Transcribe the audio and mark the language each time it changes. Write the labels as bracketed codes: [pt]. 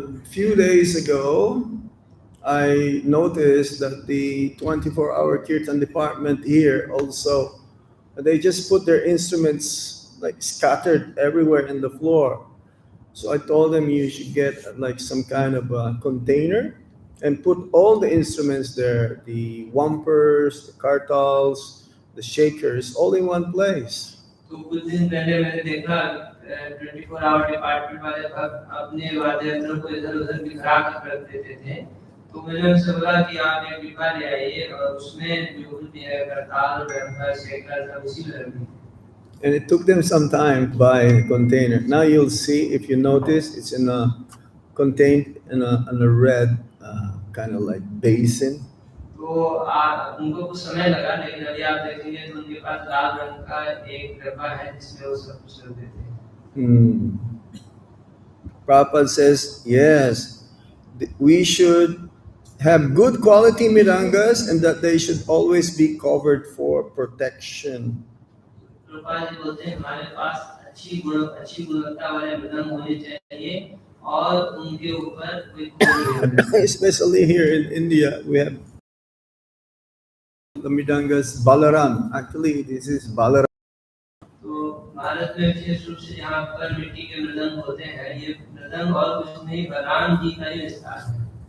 [en] Few days ago, I noticed that the 24-hour Kirtan department here also, they just put their instruments like scattered everywhere in the floor. So I told them you should get like some kind of a container and put all the instruments there, the wampers, the kartals, the shakers, all in one place. [hi] तो कुछ दिन पहले मैंने देखा 24 our department वाले भक्त अपने वाद्य यंत्रों को इधर-उधर बिखरा कर रख देते थे, तो मैंने उनसे बोला कि आप एक डिब्बा ले आइए और उसमें जो भी है करताल, डंका, शेकर सब उसी में रख दीजिए। [en] And it took them some time to buy a container. Now you'll see, if you notice, it's contained in a red kind of like basin. [hi] तो उनको कुछ समय लगा, लेकिन अभी आप देखेंगे तो उनके पास लाल रंग का एक डब्बा है जिसमें वो सब कुछ रख देते हैं। [en] Prabhupada says, yes, we should have good quality mirangas and that they should always be covered for protection. [hi] Prabhupada ji बोलते हैं हमारे पास अच्छी गुणवत्ता वाले मृदंग होने चाहिए और उनके ऊपर कोई खोल नहीं होना चाहिए। [en] Especially here in India, we have the mirangas Balaram. Actually, this is Balaram. [hi] तो भारत में विशेष रूप से जहाँ पर मिट्टी के मृदंग होते हैं, ये मृदंग और कुछ नहीं बलराम जी का ही विस्तार है।